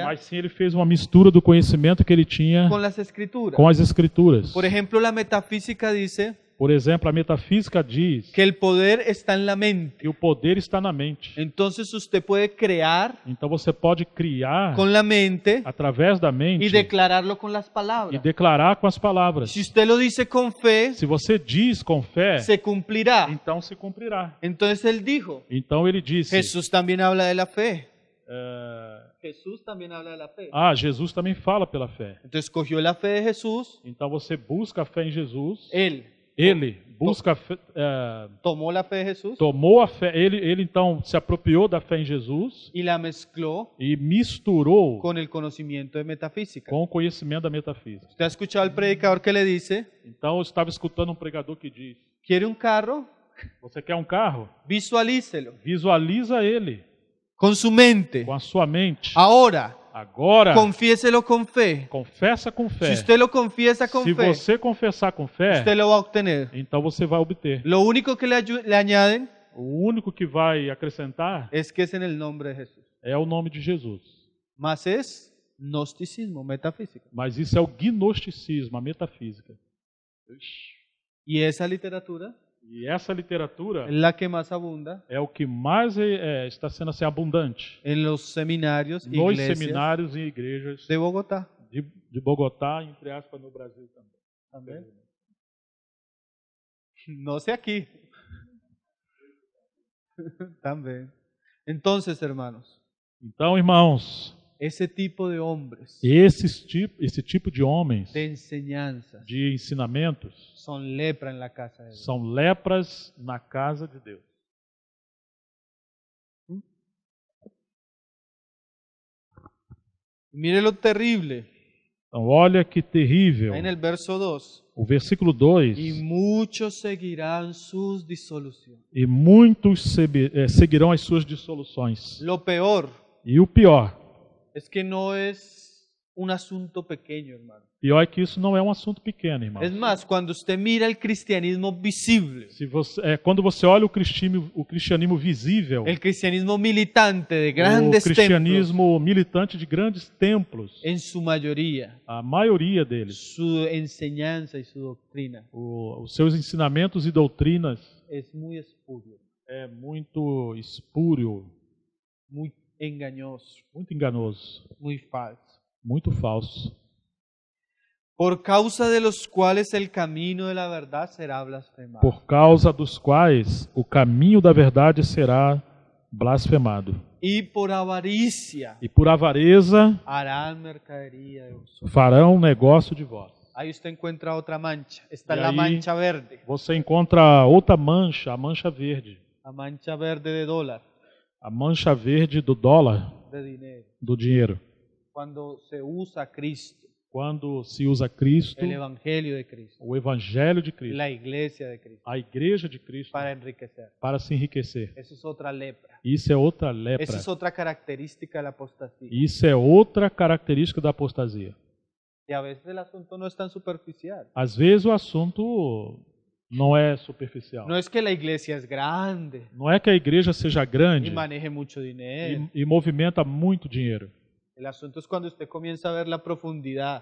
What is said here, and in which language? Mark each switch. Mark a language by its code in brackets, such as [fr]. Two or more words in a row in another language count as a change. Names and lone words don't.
[pt] Mas sim, ele fez uma mistura do conhecimento que ele tinha [es] con las escrituras. [pt] com as Escrituras. [es] Por ejemplo, la metafísica dice [pt] Por exemplo, a metafísica diz [es] que el poder está en la mente. [pt] que o poder está na mente. [es] Entonces usted puede crear [pt] Então você pode criar [es] con la mente [pt] através da mente [es] y declararlo con las [pt] e [es] palabras. [pt] declarar com as palavras. [es] Si usted lo dice con fe, [pt] Se você diz com fé, [es] se cumplirá. [pt] então se cumprirá. [es] Entonces él dijo, [pt] Então ele disse, [es] Jesús también habla de la fe. Jesús también habla de la fe. [pt] Ah, Jesus também fala pela fé. [es] Entonces cogió la fe de Jesús, [pt] Então você busca a fé em Jesus. [es] él [pt] Ele busca, [es] tomó la fe de Jesús [pt] tomou a fé. Ele então se apropriou da fé em Jesus [es] y la mezcló [pt] e misturou [es] con el conocimiento de metafísica. [pt] com o conhecimento da metafísica. [es] ¿Usted ha escuchado al predicador que le dice, [pt] Então eu estava escutando um pregador que diz: [es] quiere un carro? [pt] você quer um carro? [es] Visualícelo [pt] Visualiza ele [es] con su mente. [pt] com a sua mente. [es] Ahora, [pt] Agora, [es] confiéselo con fe. [pt] confessa com [es] Si [pt] fé. [es] usted lo confiesa con [pt] Se [es] fe, [pt] você confessar com fé, [es] usted lo va a obtener. [pt] então você vai obter. [es] Lo único que le añaden [pt] O único que vai acrescentar [es] es que es en el nombre de Jesús. [pt] é o nome de Jesus. [es] Más es gnosticismo, metafísica. [pt] Mas isso é o gnosticismo, a metafísica. [es] Y esa literatura [pt] E essa literatura [es] es la que más abunda [pt] é o que mais está sendo assim, abundante [es] en los seminarios, [pt] nos [es] iglesias [pt] seminários e igrejas [es] de Bogotá. [pt] de Bogotá, entre aspas, no Brasil também. [es] Amén. No sé aquí. También. Entonces, hermanos, [pt] Então, irmãos, [es] ese tipo de hombres [pt] esse tipo de homens, [es] de enseñanzas [pt] de ensinamentos, [es] son lepra en la casa de Dios. [pt] são lepras na casa de Deus. [es] Mire lo terrible. [pt] Então, olha que terrível. [es] Ahí en el verso 2. [pt] O versículo 2. [es] Y muchos seguirán sus disoluciones. [pt] E muitos seguirão as suas dissoluções. [es] Lo peor [pt] E o pior [es] es que no es un asunto pequeño, hermano. [pt] é que isso não é um assunto pequeno, irmão. [es] Es más, cuando usted mira el cristianismo visible, [pt] Quando você olha o cristianismo visível, [es] el cristianismo militante de [pt] o [es] grandes templos, [pt] cristianismo militante de grandes templos, [es] en su mayoría, [pt] a maioria deles, [es] su enseñanza y su doctrina [pt] os seus ensinamentos e doutrinas [es] es muy espurio, [pt] é muito espúrio, [es] muy engañoso, [pt] muito enganoso, [es] muy falso. [pt] muito falso. [es] Por causa de los cuales el camino de la verdad será blasfemado. [pt] Por causa dos quais o caminho da verdade será blasfemado. [es] Y por avaricia [pt] E por avareza [es] harán mercadería de vosotros. [pt] farão negócio de vós. [es] Ahí usted encuentra otra mancha. Esta es Y la ahí- mancha verde. [pt] Você encontra outra mancha, a mancha verde. [es] La mancha verde de dólar, [pt] A mancha verde do dólar, [es] de dinero. [pt] do dinheiro. [es] Cuando se usa Cristo, [pt] Quando se usa Cristo, [es] el evangelio de Cristo, [pt] o Evangelho de Cristo, [es] la iglesia de Cristo, [pt] a igreja de Cristo, [es] para enriquecer. [pt] para se enriquecer. [es] Eso es otra lepra. [pt] Isso é outra lepra. [es] Esa es otra característica de la apostasía. [pt] Isso é outra característica da apostasia. [es] Y a veces el asunto no es tan superficial. [pt] Às vezes o assunto não é superficial. [es] No es que la iglesia es grande [pt] Não é que a igreja seja grande [es] y maneje mucho dinero. [pt] e movimenta muito dinheiro. [es] El asunto es cuando usted comienza a ver la profundidad.